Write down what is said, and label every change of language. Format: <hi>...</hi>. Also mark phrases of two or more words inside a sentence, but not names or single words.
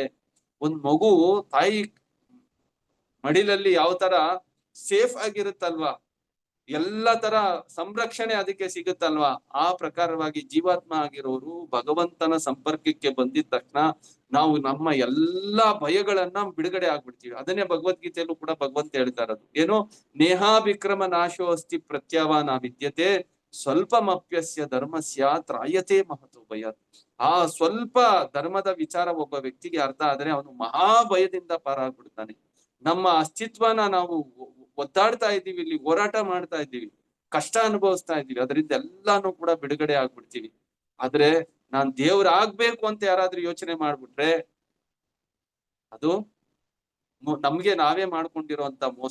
<kn>ಒಂದ್ ಮಗು ತಾಯಿ ಮಡಿಲಲ್ಲಿ ಯಾವ ತರ ಸೇಫ್ ಆಗಿರುತ್ತಲ್ವಾ, ಎಲ್ಲ ತರ ಸಂರಕ್ಷಣೆ ಅದಕ್ಕೆ ಸಿಗುತ್ತಲ್ವಾ, ಆ ಪ್ರಕಾರವಾಗಿ ಜೀವಾತ್ಮ ಆಗಿರೋರು ಭಗವಂತನ ಸಂಪರ್ಕಕ್ಕೆ ಬಂದಿದ ತಕ್ಷಣ ನಾವು ನಮ್ಮ ಎಲ್ಲಾ ಭಯಗಳನ್ನ ಬಿಡುಗಡೆ ಆಗ್ಬಿಡ್ತೀವಿ. ಅದನ್ನೇ ಭಗವದ್ಗೀತೆಯಲ್ಲೂ ಕೂಡ ಭಗವಂತ ಹೇಳ್ತಾ ಇರೋದು ಏನು?</kn> <sa>ನೇಹಾಭಿಕ್ರಮ ನಾಶೋ ಅಸ್ತಿ ಪ್ರತ್ಯಾವಾನ ವಿದ್ಯತೆ ಸ್ವಲ್ಪಮಪ್ಯಸ್ಯ ಧರ್ಮಸ್ಯ ತ್ರಾಯತೆ ಮಹತೋ ಭಯ.</sa> <kn>ಆ ಸ್ವಲ್ಪ ಧರ್ಮದ ವಿಚಾರ ಒಬ್ಬ ವ್ಯಕ್ತಿಗೆ ಅರ್ಥ ಆದ್ರೆ ಅವನು ಮಹಾಭಯದಿಂದ ಪಾರಾಗ್ಬಿಡ್ತಾನೆ. ನಮ್ಮ ಅಸ್ತಿತ್ವನ ನಾವು ಒದ್ದಾಡ್ತಾ ಇದ್ದೀವಿ, ಇಲ್ಲಿ ಹೋರಾಟ ಮಾಡ್ತಾ ಇದ್ದೀವಿ, ಕಷ್ಟ ಅನುಭವಿಸ್ತಾ ಇದ್ದೀವಿ. ಅದರಿಂದ ಎಲ್ಲಾನು ಕೂಡ ಬಿಡುಗಡೆ ಆಗ್ಬಿಡ್ತೀವಿ. ಆದ್ರೆ ನಾನ್ ದೇವ್ರಾಗ್ಬೇಕು ಅಂತ ಯಾರಾದ್ರೂ ಯೋಚನೆ ಮಾಡ್ಬಿಟ್ರೆ ಅದು ನಮ್ಗೆ ನಾವೇ ಮಾಡ್ಕೊಂಡಿರೋಂತ ಮೋಸ.</kn>